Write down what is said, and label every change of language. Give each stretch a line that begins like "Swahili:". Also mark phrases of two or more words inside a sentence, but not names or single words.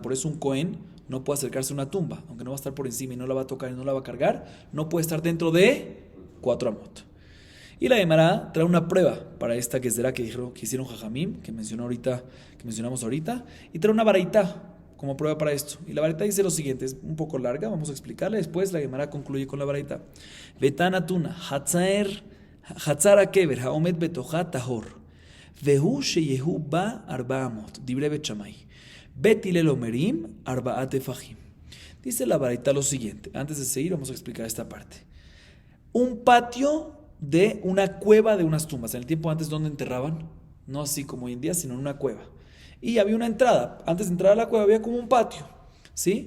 Spanish: Por eso un Cohen no puede acercarse a una tumba, aunque no va a estar por encima y no la va a tocar y no la va a cargar, no puede estar dentro de 4 amot. Y la Gemara trae una prueba para esta que será que hicieron Jajamim, que mencionamos ahorita, y trae una baraita como prueba para esto. Y la baraita dice lo siguiente, es un poco larga, vamos a explicarla. Después la Gemara concluye con la baraita.
Hebrew: ותניא חצר הקבר העומד בתוכה טהור והוא שיהא בארבע אמות דברי בית שמאי. בית הלל אומרים ארבעה טפחים.
Spanish: Dice la baraita lo siguiente. Antes de seguir, vamos a explicar esta parte. Un patio de una cueva de unas tumbas. En el tiempo antes, ¿dónde enterraban? No así como hoy en día, sino en una cueva. Y había una entrada. Antes de entrar a la cueva había como un patio. ¿Sí?